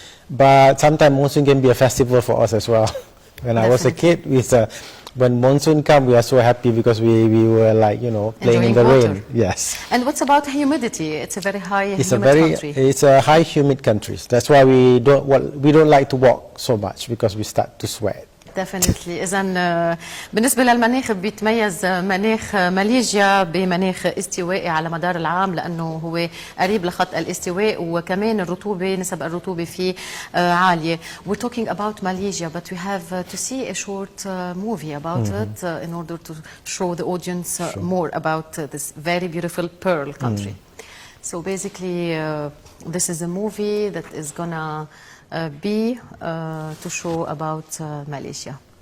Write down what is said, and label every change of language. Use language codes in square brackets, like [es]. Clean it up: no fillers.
[en] but sometimes monsoon can be a festival for us as well. When I was a kid, when monsoon come, we are so happy because we were like, you know, playing in the Enjoying rain. Yes. And what's about humidity? It's a very high It's humid country. It's a high humid country. That's why we don't like to walk so much because we start to sweat. Definitely. [ar] إذا بالنسبة للمناخ بيتميز مناخ ماليزيا بمناخ استوائي على مدار العام لأنه هو قريب لخط الاستواء وكمان الرطوبة نسب الرطوبة فيه عالية. [en] We're talking about Malaysia, but we have to see a short movie about it in order to show the audience more about this very beautiful pearl country. So basically, this is a movie that is gonna be to show about Malaysia.